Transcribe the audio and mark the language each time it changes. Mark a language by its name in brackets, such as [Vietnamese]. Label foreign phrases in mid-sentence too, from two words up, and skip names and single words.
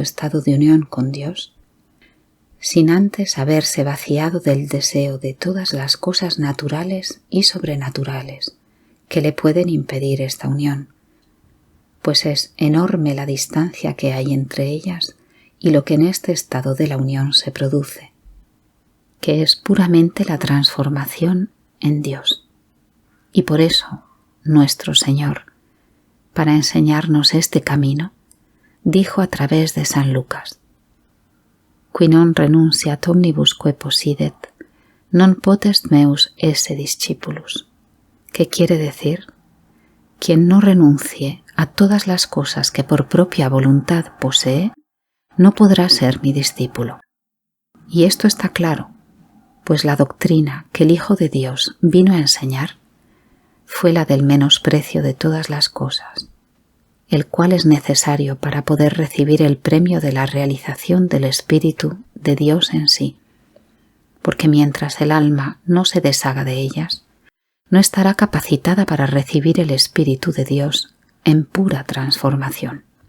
[Spanish] estado de unión con Dios sin antes haberse vaciado del deseo de todas las cosas naturales y sobrenaturales que le pueden impedir esta unión, pues es enorme la distancia que hay entre ellas y lo que en este estado de la unión se produce, que es puramente la transformación en Dios. Y por eso nuestro Señor, para enseñarnos este camino, dijo a través de San Lucas: [Latin] «Qui non renunciat omnibusque possidet, non potest meus esse discipulus». [Spanish] ¿Qué quiere decir? Quien no renuncie a todas las cosas que por propia voluntad posee, no podrá ser mi discípulo. Y esto está claro, pues la doctrina que el Hijo de Dios vino a enseñar fue la del menosprecio de todas las cosas, el cual es necesario para poder recibir el premio de la realización del Espíritu de Dios en sí, porque mientras el alma no se deshaga de ellas, no estará capacitada para recibir el Espíritu de Dios en pura transformación.